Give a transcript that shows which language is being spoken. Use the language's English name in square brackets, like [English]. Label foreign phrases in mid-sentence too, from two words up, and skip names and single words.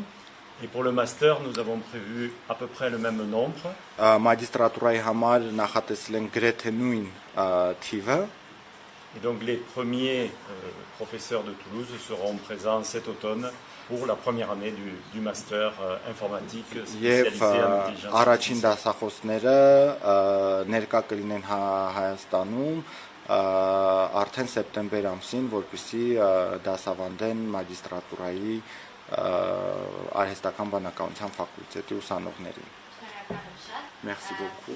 [French] Et pour le master, nous avons prévu à peu près le même nombre. [Armenian] Մագիստրատուրայի համար նախատեսել են գրեթե նույն թիվը։ [French] Et donc les premiers professeurs de Toulouse seront présents cet automne pour la première année du master informatique [Armenian] Եվ [French] spécialisé en intelligence [Armenian] առաջին [French] artificielle. [Armenian] դասախոսները ներկա կլինեն Հայաստանում արդեն սեպտեմբեր ամսին, որպեսզի դասավանդեն մագիստրատուրայի արհեստական բանականության ֆակուլտետի ուսանողներին։ [French] Merci beaucoup.